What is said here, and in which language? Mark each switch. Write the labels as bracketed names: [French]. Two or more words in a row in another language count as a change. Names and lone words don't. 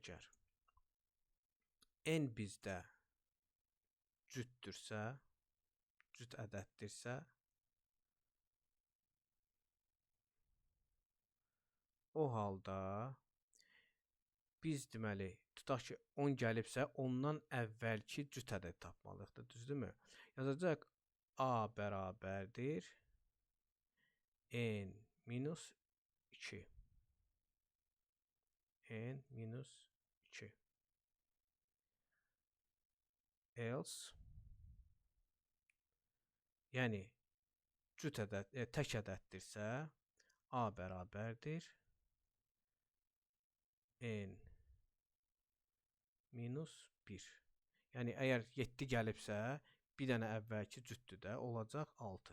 [Azerbaijani] n bizdə cütdürsə, cüt ədəddirsə, o halda biz deməli tutaq ki 10 gəlibsə, ondan əvvəlki cüt ədəd tapmalıyıq, düzdürmü? Yazacaq a bərabərdir n minus 2. N minus 2. Else yəni cüt ədəd, tək ədəddirsə a bərabərdir n minus 1. Yəni əgər 7 gəlibsə, bir dənə əvvəlki cütdür də, olacaq 6.